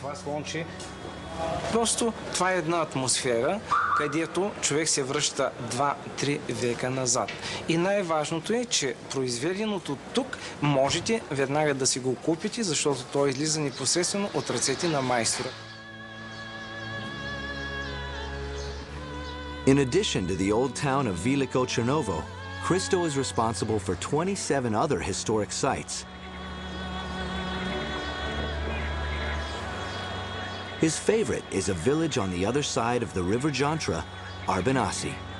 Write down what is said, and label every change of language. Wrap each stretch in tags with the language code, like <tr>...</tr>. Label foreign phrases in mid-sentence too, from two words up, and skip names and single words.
<bg>Просто това е една атмосфера, където човек се връща 2-3 века назад. И най-важното е, че произведеното тук можете веднага да си го купите, защото то излиза непосредствено от ръцете на майстора.</bg> <en>In addition to the old town of Veliko Chernovo, Christo is responsible for 27 other historic sites. His favorite is a village on the other side of the river Jantra, Arbanasi.</en>